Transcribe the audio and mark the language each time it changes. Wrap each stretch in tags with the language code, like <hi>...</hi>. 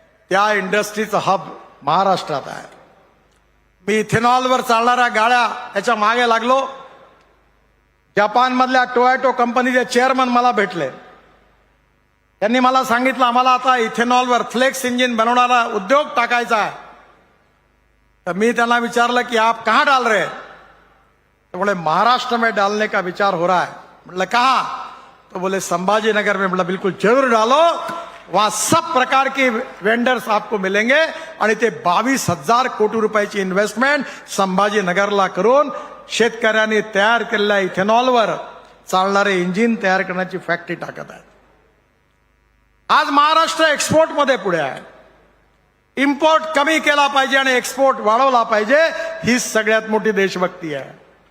<mr>त्या इंडस्ट्रीचं हब महाराष्ट्रात आहे. मी इथेनॉलवर चालणाऱ्या गाड्या त्याच्या मागे लागलो. जपानमधल्या टोयोटो कंपनीचे चेअरमन मला भेटले. त्यांनी मला सांगितलं, आम्हाला आता इथेनॉलवर फ्लेक्स इंजिन बनवणारा उद्योग टाकायचा आहे. तर मी त्यांना विचारलं की</mr> <hi>आप कहाँ डाल रहे? तो बोले महाराष्ट्र में डालने का विचार हो रहा है. मतलब कहाँ? तो बोले संभाजी नगर में. मतलब बिल्कुल जरूर डालो, वहां सब प्रकार के वेंडर्स आपको मिलेंगे.</hi> <mr>आणि ते 22,000 कोटी रुपयाची इन्व्हेस्टमेंट संभाजीनगरला करून शेतकऱ्यांनी तयार केलेल्या इथेनॉलवर चालणारे इंजिन तयार करण्याची फॅक्टरी टाकत आहे. आज महाराष्ट्र एक्सपोर्टमध्ये पुढे आहे. इम्पोर्ट कमी केला पाहिजे आणि एक्सपोर्ट वाढवला पाहिजे, ही सगळ्यात मोठी देशभक्ती आहे.</mr>